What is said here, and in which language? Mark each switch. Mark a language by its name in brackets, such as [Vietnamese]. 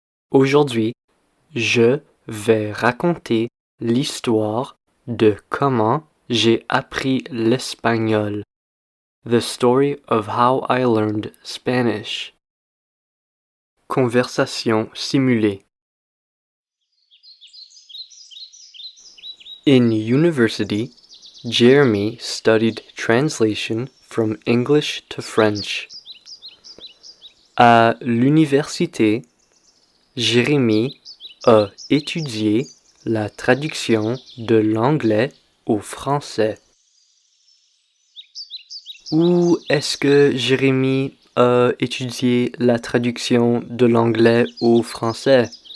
[French] Aujourd'hui, je vais raconter l'histoire de comment j'ai appris l'espagnol. [English] The story of how I learned Spanish. [French] Conversation simulée. [English] In university, Jeremy studied translation from English to French. [French] À l'université, Jérémy a étudié la traduction de l'anglais au français. Où est-ce que Jérémy a étudié la traduction de l'anglais au français?